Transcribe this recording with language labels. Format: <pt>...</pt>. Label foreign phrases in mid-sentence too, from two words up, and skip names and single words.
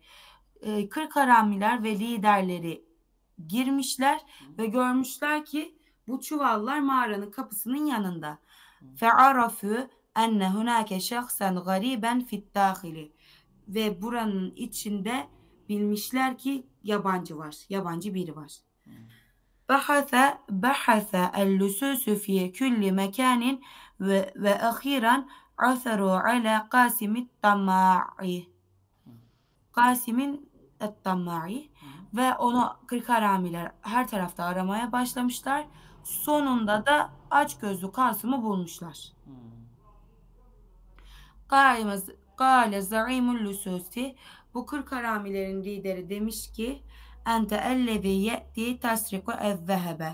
<tr>Kırk haramiler ve liderleri girmişler ve görmüşler ki bu çuvallar mağaranın kapısının yanında.</tr> <ar>فعرفوا أن هناك شخصا غريبا في الداخل.</ar> <tr>Ve buranın içinde bilmişler ki yabancı biri var.</tr> <ar>بحث اللصوص في كل مكان وأخيرا عثروا على Kasim'in الطماعي</ar> <tr>ve onu kırk haramiler her tarafta aramaya başlamışlar. Sonunda da açgözlü Kasım'ı bulmuşlar.</tr> <ar>قال زعيم اللصوص.</ar> <tr>Bu kırk haramilerin lideri demiş ki</tr> <ar>أنت الذي يأتي تسرق الذهب.</ar>